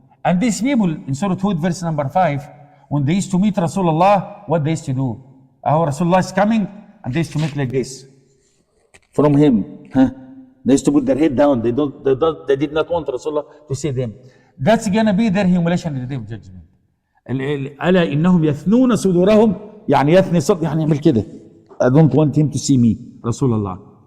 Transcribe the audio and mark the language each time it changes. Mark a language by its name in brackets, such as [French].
[English] And these people in Surah Hud, verse number 5, when they used to meet Rasulullah, what they used to do? Rasulullah is coming, and they used to make like this. From him. They used to put their head down. They did not want Rasulullah to see them. That's going to be their humiliation in the day of judgment. [Arabic] ألا إنهم يثنون صدورهم يعني يثني صدر يعني يعمل كده. [English] I don't want him to see me, Rasulullah.